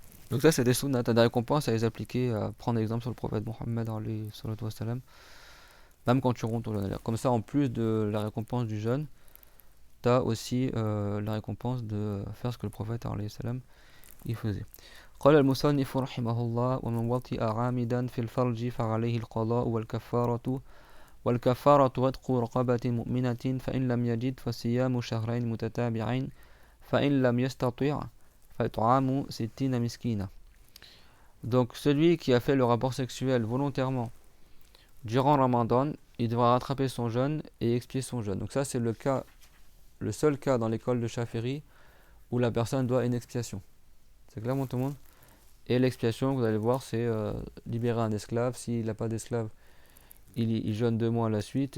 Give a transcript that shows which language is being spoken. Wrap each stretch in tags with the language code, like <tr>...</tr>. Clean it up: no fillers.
<fr>Donc ça c'est des sunnats, t'as des récompenses à les appliquer, à prendre exemple sur le prophète Mohammed</fr> <ar>alayhi salatu wassalam,</ar> <fr>même quand tu rentres au jeûne. Comme ça en plus de la récompense du jeûne, t'as aussi la récompense de faire ce que le prophète</fr> <ar>alayhi salam</ar> <fr>il faisait.</fr> <ar>قال المصنف رحمه الله ومن وطئ عامدا في الفرج فعليه القضاء والكفارة عتق رقبة مؤمنة فإن لم يجد فصيام شهرين متتابعين فإن لم يستطع فإطعام 60 مسكينة.</ar> <fr>Donc celui qui a fait le rapport sexuel volontairement durant Ramadan, il devra rattraper son jeûne et expier son jeûne. Donc ça c'est le seul cas dans l'école de Shafi'i où la personne doit une expiation. C'est clair, tout le monde? Et l'expiation, vous allez voir, c'est libérer un esclave. S'il n'a pas d'esclave, il jeûne 2 mois à la suite.</fr>